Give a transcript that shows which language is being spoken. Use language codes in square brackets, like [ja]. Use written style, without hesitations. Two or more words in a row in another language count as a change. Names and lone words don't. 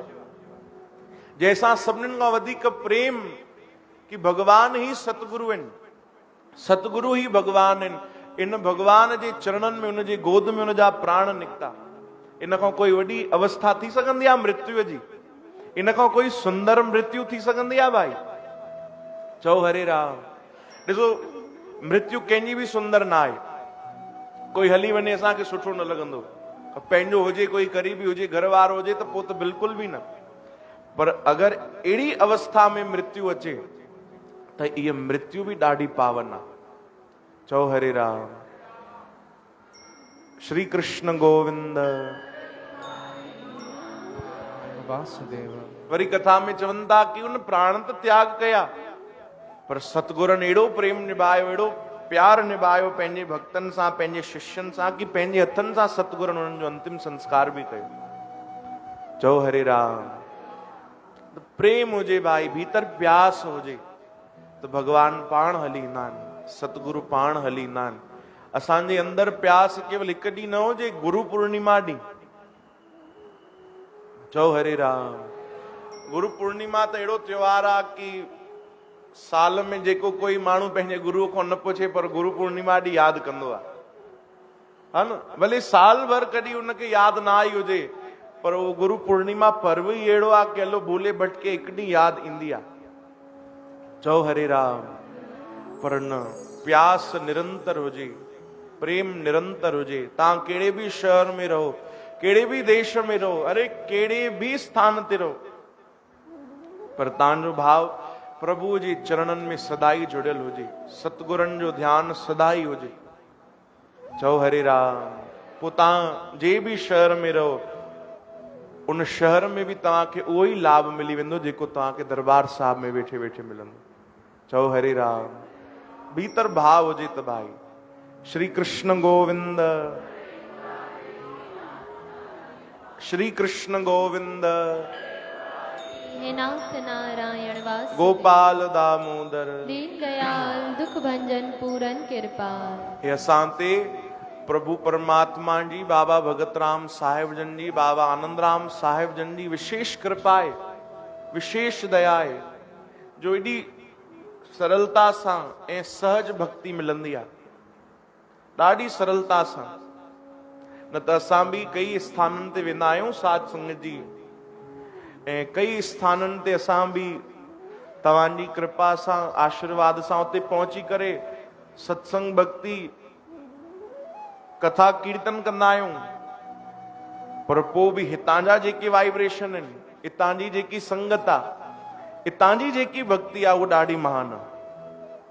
[sd] जंहिंसां सभिनीनि खां वधीक प्रेम कि भगवान ई सतगुरु आहिनि, सतगुरु ही भगवान आहिनि। इन भगवान जे चरणनि में, उनजे गोद में उनजा प्राण निकिता। इन खां कोई वॾी अवस्था थी सघंदी आहे मृत्यु जी? इन खां कोई सुंदर मृत्यु थी सघंदी आहे भाई? चओ हरे राम। ॾिसो, मृत्यु कंहिंजी बि सुंदर न आहे। कोई हली वञे असांखे सुठो न लॻंदो, पंहिंजो हुजे, कोई करीबी हुजे, घर वारो हुजे, त पोइ त बिल्कुलु बि न। पर अगरि अहिड़ी अवस्था में मृत्यु अचे त इहा मृत्यु बि ॾाढी पावन आहे। चओ हरे राम। श्री कृष्ण गोविंद वासुदेव। वरी कथा में चवनि था कि उन प्राण त त्याग कया, पर सतगुरनि अहिड़ो प्रेम निभायो, अहिड़ो प्यार निभायो पंहिंजे भक्तनि सां, पंहिंजे शिष्यनि सां, कि पंहिंजे हथनि सां सतगुरनि उन्हनि जो अंतिम संस्कार बि कयो। चओ हरे राम। त प्रेम हुजे भाई, भीतर प्यास हुजे, त भगवान पाण हली ईंदा आहिनि, सतगुरु पाण हली ईंदा आहिनि। असांजे अंदरि प्यास केवल हिकु ॾींहुं न हुजे, गुरु पूर्णिमा ॾींहुं। चओ हरे राम। गुरु पूर्णिमा त अहिड़ो त्योहार आहे कि साल में जेको कोई माण्हू पंहिंजे गुरुअ खां न पुछे, पर गुरु पूर्णिमा ॾींहुं यादि कंदो आहे, हा न? भले साल भर कॾहिं उनखे यादि न आई हुजे, पर उहो गुरु पूर्णिमा पर्व ई अहिड़ो आहे कि हलो भूले भटके हिकु ॾींहुं यादि ईंदी आहे। चओ हरे राम। पर न, प्यास निरंतर हुजे, प्रेम निरंतर हुजे। तव्हां कहिड़े बि शहर में रहो, कहिड़े बि देश में रहो, अरे कहिड़े बि स्थान ते रहो, पर तव्हांजो भाव प्रभु जे चरणनि में सदाई जुड़ियल हुजे, सतगुरनि जो ध्यानु सदाई हुजे। चओ हरे राम। पोइ तव्हां जे बि शहर में रहो, उन शहर में भी तव्हांखे उहो ई लाभ मिली वेंदो जेको तव्हांखे दरबार साहिब में वेठे वेठे मिलंदो। चओ हरे राम। भीतर भाव हुजे त भाई श्री कृष्ण गोविंद, श्री कृष्ण गोविंद, हे नाथ नारायण वासुदेव, गोपाल दामोदर, दीन दयाल दुख भंजन पूरन कृपाल। हे असां ते प्रभु परमात्मा जी, बाबा भगत राम साहिब जन जी, बाबा आनंद राम साहिब जन जी विशेष कृपा है, विशेष दया है, जो एडी सरलता सां ऐं सहज भक्ति मिलंदी आहे, ॾाढी सरलता सां। न त असां बि कई स्थाननि ते वेंदा आहियूं साध संगत जी, ऐं कई स्थाननि ते असां बि तव्हांजी कृपा सां, आशीर्वाद सां उते पहुची करे सत्संग भक्ति कथा कीर्तन कंदा आहियूं, पर पोइ बि हितां जा जेके वाइब्रेशन आहिनि, हितां जी जेकी संगत आहे, हितां जी जेकी भक्ति आहे, उहा ॾाढी महान आहे।